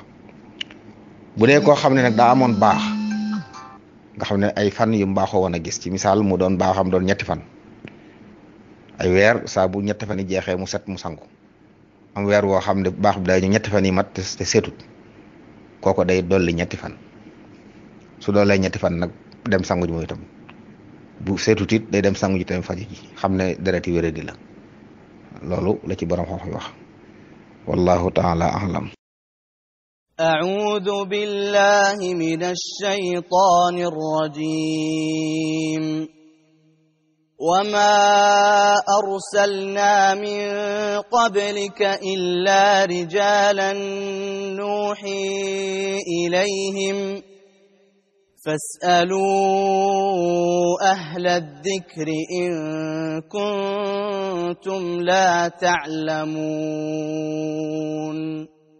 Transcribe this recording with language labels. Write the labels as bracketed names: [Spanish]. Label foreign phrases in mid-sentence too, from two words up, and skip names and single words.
[Wolof] bu dee koo xam ne nag daa amoon baax nga xam ne ay fan yu mbaaxoo woon a gis ci misaal mu doon baaxam doon ñetti fan ay weer saa bu ñetti fan yi jeexee mu set mu sangu am weer woo xam ne baax bi day ñu ñetti fan yi mat te seetut kooko day dolli ñetti fan su doolee ñetti fan nag dem sangu ji mooy itam bu seetut it day dem sangu ji tamit faju ji xam ne dereti wéradi la loolu la ci borom xam-xam wax [Arabic] والله تعالى أعلم. أعوذ بالله من الشيطان الرجيم وما أرسلنا من قبلك إلا رجالا نوحي إليهم فاسألوا أهل الذكر إن كنتم لا تعلمون